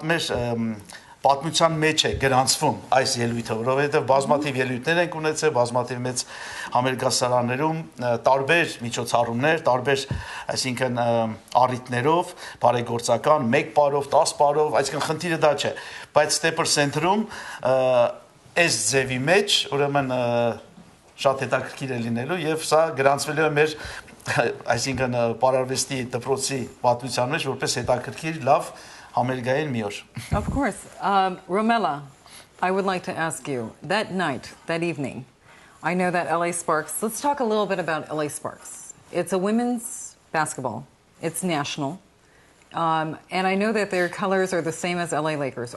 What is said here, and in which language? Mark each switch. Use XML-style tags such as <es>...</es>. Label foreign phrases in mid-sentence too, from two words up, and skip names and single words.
<hy>պատմության մեջ է գրանցվում այս ելույթը, որովհետև բազմաթիվ ելույթներ ենք ունեցել, բազմաթիվ մեծ համերգասարաններում, տարբեր միջոցառումներ, տարբեր, այսինքն առիթներով, բարեգործական, 1 պարով, 10 պարով, այսինքն խնդիրը դա չէ, բայց Stepper Center-ում այս ձևի մեջ, ուրեմն շատ հետաքրքիր է լինելու եւ սա գրանցվելու է մեր, այսինքն պարարվեստի դպրոցի պատմության մեջ որպես հետաքրքիր լավ համերգային մի օր։</hy> <en>Of course. Romela, I would like to ask you, that night, that evening, I know that LA Sparks, let's talk a little bit about LA Sparks. It's a women's basketball. It's national. And I know that their colors are the same as LA Lakers.</en>